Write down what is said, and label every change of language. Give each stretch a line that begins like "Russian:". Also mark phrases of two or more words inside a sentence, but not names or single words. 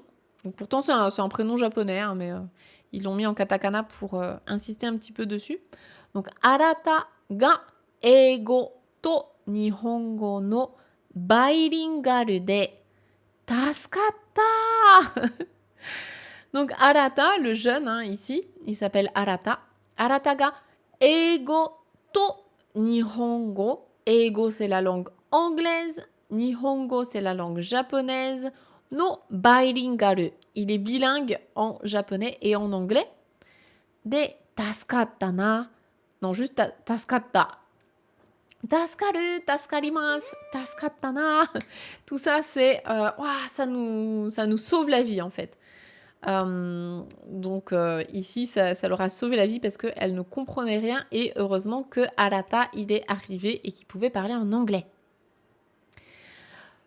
French: Donc pourtant, c'est un prénom japonais, hein, mais ils l'ont mis en katakana pour insister un petit peu dessus. Donc,
Japanese: arata が英語と日本語のバイリンガルで助かった.
French: Donc, arata, le jeune, hein, ici, il s'appelle Arata.
Japanese: Arata が英語と日本語.
French: Eigo, c'est la langue anglaise. Nihongo, c'est la langue japonaise.
Japanese: のバイリンガル.
French: Il est bilingue en japonais et en anglais.
Japanese: で助かったな.
French: Non, juste
Japanese: tasukatta. 助かる、助かります、助かったな.
French: Tout ça, c'est ça nous sauve la vie en fait. Donc ici, ça leur a sauvé la vie parce qu'elle ne comprenait rien et heureusement que Arata, il est arrivé et qu'il pouvait parler en anglais.